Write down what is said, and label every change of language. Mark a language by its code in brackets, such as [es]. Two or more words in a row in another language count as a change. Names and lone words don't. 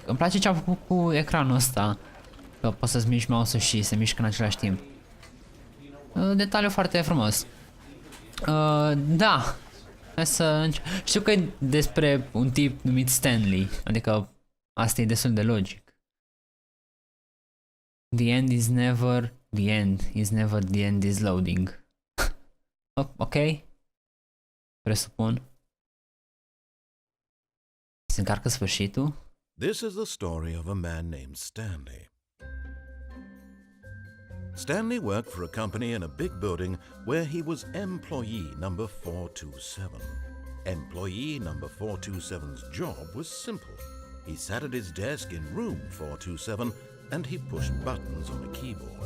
[ro] Îmi place ce am făcut cu ecranul ăsta, că poți să-ți miști mouse-ul și se mișcă în același timp. Detaliu foarte frumos. Da, hai să încep. Știu că e despre un tip numit Stanley, adică asta e destul de logic. [en] The end is never the end, is never the end is loading. [ro] Ok? Presupun. Se încarcă sfârșitul. [en] This is the story of a man named Stanley. Stanley worked for a company in a big building where he was employee number 427. Employee number 427's job was simple. He sat at his desk in room 427 and he pushed buttons on a keyboard.